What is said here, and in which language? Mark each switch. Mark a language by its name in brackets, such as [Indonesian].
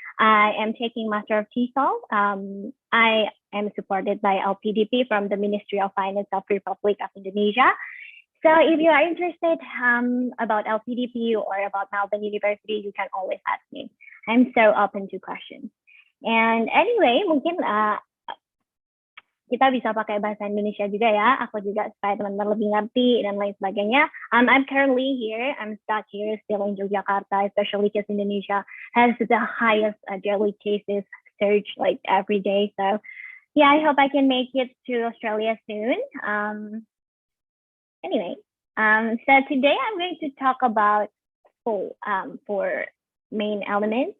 [English] I am taking Master of TESOL. I am supported by LPDP from the Ministry of Finance of Republic of Indonesia. So if you are interested about LPDP or about Melbourne University, you can always ask me. I'm so open to questions. And anyway, [Indonesian] mungkin kita bisa pakai bahasa Indonesia juga ya. Aku juga supaya teman-teman lebih ngerti dan lain sebagainya. [English] I'm currently here. I'm stuck here still in Yogyakarta, especially because Indonesia has the highest daily cases surge every day. So yeah, I hope I can make it to Australia soon. Anyway, so today I'm going to talk about four main elements.